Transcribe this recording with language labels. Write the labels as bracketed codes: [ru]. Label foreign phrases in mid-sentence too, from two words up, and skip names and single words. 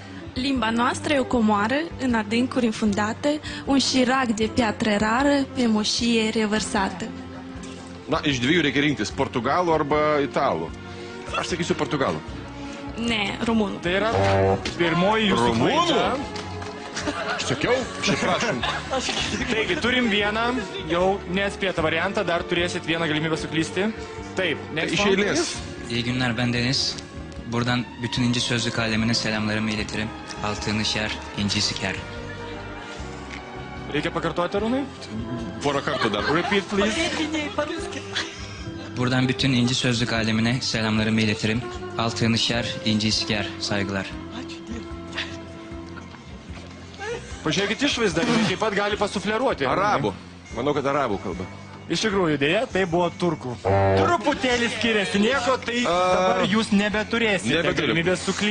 [ro] Limba noastră e o comoară în adâncuri infundate, un șirac de piatră rară pe moșie revărsată. [lt] Na, iš dviejų reikia rinktis, portugalų arba italų. Aš sakysiu portugalų. Ne, românul. Tai yra pirmoji jūsų Rumunų? klaida. Aš sakiau, šiaip prašom. Taigi, turim vieną, jau neatspėtą variantą, dar turėsit vieną galimybę suklysti. Taip, [en] next [lt] Iš [en] one, [lt] eilės. [en] please. [tr] İyi günler, ben Deniz. Buradan bütün İnci Sözlük alemine selamlarımı iletirim. Altını şer, inci siker. [lt] Reikia pakartoti, Arūnai? Porą kartų dar. [en] Repeat, please. [tr] Buradan bütün İnci Sözlük alemine selamlarımı iletirim. Altını şer, inci siker. Saygılar. [lt] Pažiūrėkit išvaizdą, jis taip pat gali pasufleruoti. Arabų. Manau, kad arabų kalba. Iš tikrųjų, dėja, tai buvo turkų. Truputėlį skiriasi nieko, tai dabar jūs nebeturėsite Nebeturiu. galimybės suklysti.